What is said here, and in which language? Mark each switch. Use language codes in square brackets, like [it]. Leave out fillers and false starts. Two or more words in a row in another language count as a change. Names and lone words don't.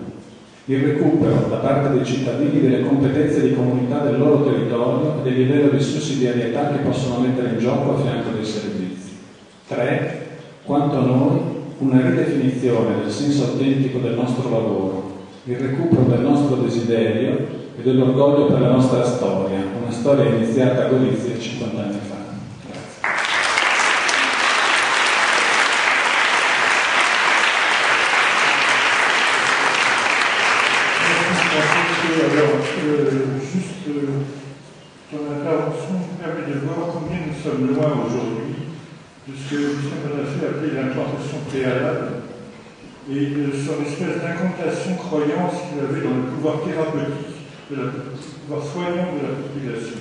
[it] Il recupero da parte dei cittadini delle competenze di comunità del loro territorio e del livello di sussidiarietà che possono mettere in gioco a fianco dei servizi. 3. Quanto a noi, una ridefinizione del senso autentico del nostro lavoro, il recupero del nostro desiderio e dell'orgoglio per la nostra storia, una storia iniziata a Gorizia 50 anni fa. [fr] Juste ton intervention permet de voir combien nous sommes loin aujourd'hui de ce que Lucien Bonafé appelait l'implantation préalable et de son espèce d'incantation croyance qu'il avait dans le pouvoir thérapeutique, le pouvoir soignant de la population.